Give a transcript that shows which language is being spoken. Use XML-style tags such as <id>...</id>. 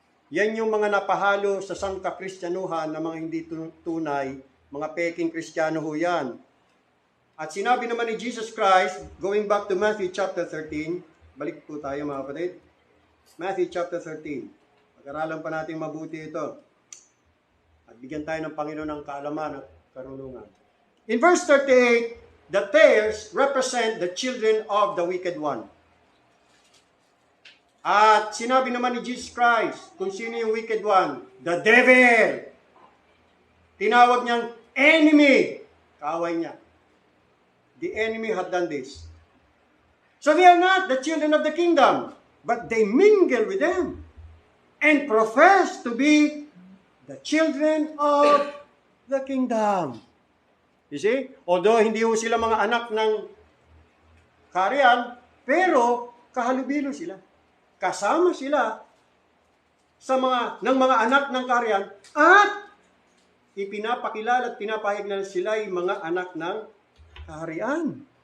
<tl>Yan yung mga napahalo sa sangka-Kristyanuhan na mga hindi tunay, mga peking Kristiyano ho yan. At sinabi naman ni Jesus Christ,</tl> <en>going back to Matthew chapter 13,</en> <tl>balik po tayo mga kapatid. Matthew chapter 13. Pag-aralan pa natin mabuti ito. At bigyan tayo ng Panginoon ng kaalaman at karunungan.</tl> <en>In verse 38, the tares represent the children of the wicked one.</en> <tl>At sinabi naman ni Jesus Christ, kung sino yung wicked one,</tl> <en>the devil.</en> <tl>Tinawag niyang</tl> <en>enemy.</en> <tl>Kaaway niya.</tl> <en>The enemy had done this. So they are not the children of the kingdom, but they mingle with them and profess to be the children of the kingdom. You see?</en> <tl>Although hindi ho sila mga anak ng kaharian, pero kahalubilo sila. Kasama sila sa ng mga anak ng kaharian at ipinapakilala at pinapahig na sila ay mga anak ng kaharian.</tl>